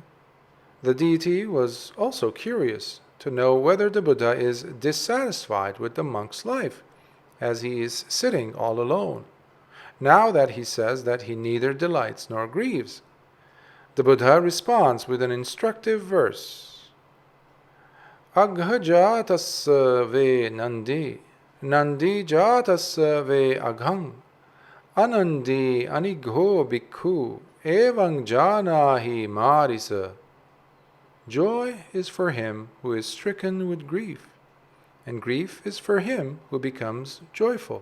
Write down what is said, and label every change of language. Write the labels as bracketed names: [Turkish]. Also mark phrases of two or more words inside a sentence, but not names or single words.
[English] The deity was also curious to know whether the Buddha is dissatisfied with the monk's life, as he is sitting all alone, now that he says that he neither delights nor grieves. The Buddha responds with an instructive verse. [Pali] Agha jātassa ve nandi, nandi jātassa ve agham, anandi anigho bhikkhu, evang jānahi marisa. [English] Joy is for him who is stricken with grief, and grief is for him who becomes joyful.